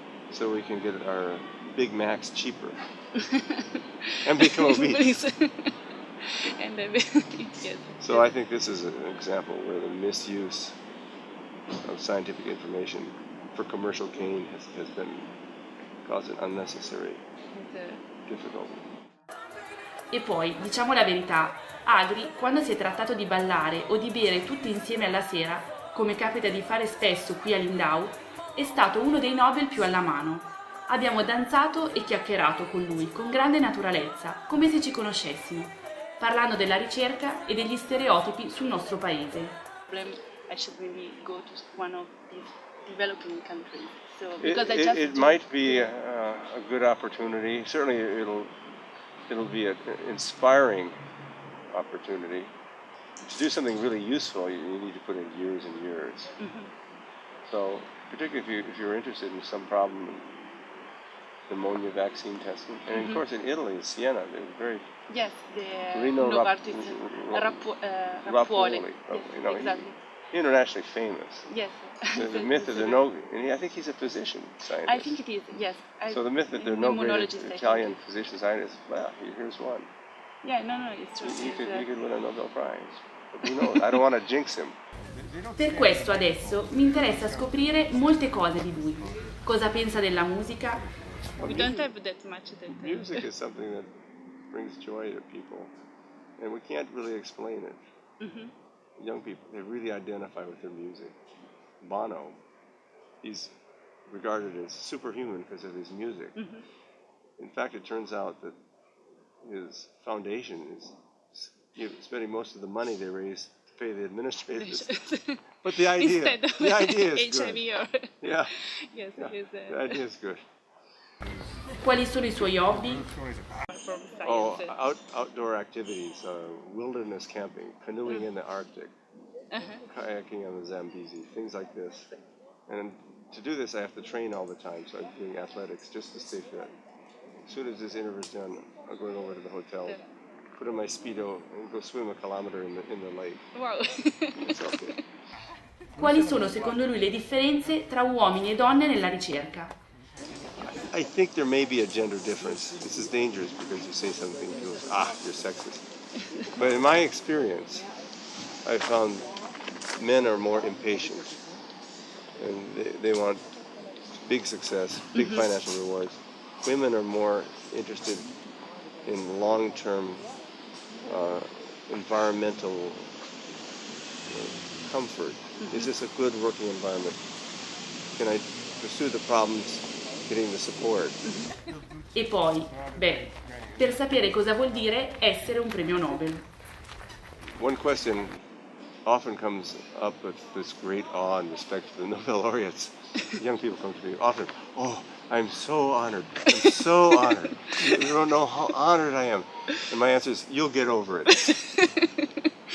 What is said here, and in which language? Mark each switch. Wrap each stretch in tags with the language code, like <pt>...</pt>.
<en>So we can get our Big Macs cheaper and become obese. And yes. So I think this is an example where the misuse of scientific information for commercial gain has been causing unnecessary difficulty.</en> <it>E poi, diciamo la verità, Agri, quando si è trattato di ballare o di bere tutti insieme alla sera, come capita di fare spesso qui a Lindau, è stato uno dei Nobel più alla mano. Abbiamo danzato e chiacchierato con lui con grande naturalezza, come se ci conoscessimo, parlando della ricerca e degli stereotipi sul nostro paese.</it> <en>I should maybe go to one of these developing countries. So, it might be a good opportunity. Certainly, it'll be an inspiring opportunity. To do something really useful, you need to put in years and years. So, particularly if you're interested in some problem in pneumonia vaccine testing, and of course in Italy, Siena, they're very yes, the Rino Novartis Rappuoli. Yes, exactly. Internationally famous. Yes. The myth that there are no, and I think he's a physician scientist. I think it is, yes. So the myth that there are no great Italian physician scientists, well, here's one. Yeah, no, it's true. You could win a Nobel Prize. But who knows? I don't want to jinx him.</en> <it>Per questo adesso mi interessa scoprire molte cose di lui. Cosa pensa della musica?</it> <en>We don't have that much detail. Music is something that brings joy to people, and we can't really explain it. Young people, they really identify with their music. Bono, he's regarded as superhuman because of his music. In fact, it turns out that his foundation is spending most of the money they raise to pay the administrators. But the idea is HIV good. Yes, yeah. The idea is good.</en> <it>Quali sono I suoi hobby?</it> <en>Outdoor activities, wilderness camping, canoeing in the Arctic, kayaking on the Zambezi, things like this. And to do this, I have to train all the time, so I'm doing athletics just to stay fit. As soon as this interview is done, I'm going over to the hotel, put on my Speedo, and go swim a kilometer in the lake. Wow. It's okay.</en> <it>Quali sono secondo lui le differenze tra uomini e donne nella ricerca?</it> <en>I think there may be a gender difference. This is dangerous because you say something to us, you're sexist. But in my experience, I found men are more impatient and they want big success, big financial rewards. Women are more interested in long-term environmental comfort. Is this a good working environment? Can I pursue the problems getting the support?</en> <it>E poi, per sapere cosa vuol dire essere un premio Nobel.</it> <en>One question often comes up with this great awe and respect for the Nobel laureates. Young people come to me often, I'm so honored. I'm so honored. You don't know how honored I am. And my answer is, you'll get over it.</en>